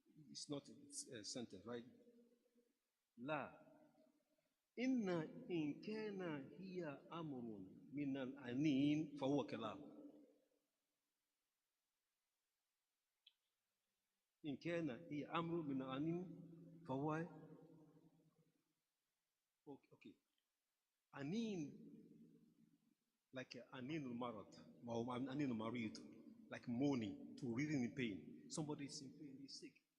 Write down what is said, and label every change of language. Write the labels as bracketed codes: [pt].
[en] It's not a sentence, right? [ar] لا إن كان هي أمر من الأنين فهو كلام. إن كان هي أمر من الأنين فهو okay. [en] أنين like [ar] أنين المرض أو أنين المريض, [en] like mourning, to reading in pain. Somebody is in pain, he's sick.